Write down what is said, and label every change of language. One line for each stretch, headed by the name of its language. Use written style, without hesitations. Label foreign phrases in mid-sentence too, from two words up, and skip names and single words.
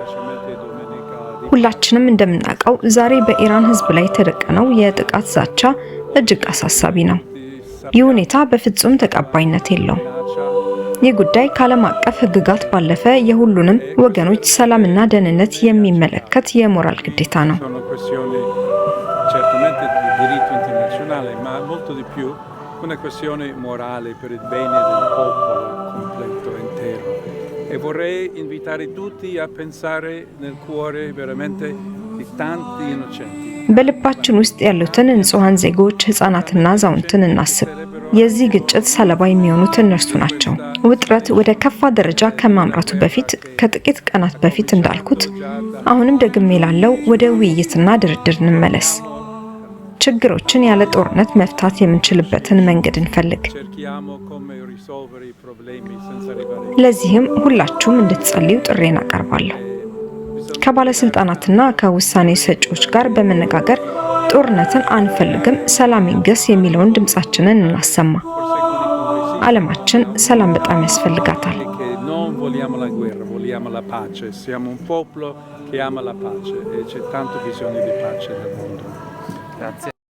Amharic: ሁላችንም እንደምናውቀው ዛሬ በኢራን ሕዝብ ላይ የተደቀነው የጥቃት ዛቻ እጅግ አሳሳቢ ነው። ይህ ሁኔታ በፍጹም ተቀባይነት የለውም። ይህ ጉዳይ ከዓለም አቀፍ ሕግጋት ባለፈ የሁሉንም ወገኖች ሰላምና ደህንነት የሚመለከት የሞራል ግዴታ ነው።
Italian: una questione morale per il bene del popolo completo intero e vorrei invitare tutti a pensare nel cuore veramente di tanti innocenti.
Amharic: በልባችን ውስጥ ያሉትን ንጹሃን ዜጎች ሕፃናትና አዛውንትን እናስብ። የዚህ ግጭት ሰለባ የሚሆኑት እነርሱ ናቸው። ውጥረት ወደ ከፋ ደረጃ ከማምራቱ በፊት ከጥቂት ቀናት በፊት እንዳልኩት አሁንም ደግሜ ላለው ወደ ውይይትና ድርድር እንመለስ። ችግሮችን ያለ ጦርነት መፍታት የምንችልበትን መንገድ እንፈልግ። ለዚህም ሁላችሁም እንድትጸልዩ ጥሬን አቀርባለሁ። ከባለስልጣናትና ከውሳኔ ሰጪዎች ጋር በመነጋገር ጦርነትን አንፈልግም፣ ሰላም ይንገስ የሚለውን ድምጻችንን እናሰማ። ዓለማችን ሰላም በጣም ያስፈልጋታል።
Italian: Vogliamo la guerra, vogliamo la pace. Siamo un popolo che ama la pace e c'è tanto bisogno di pace nel mondo. Grazie.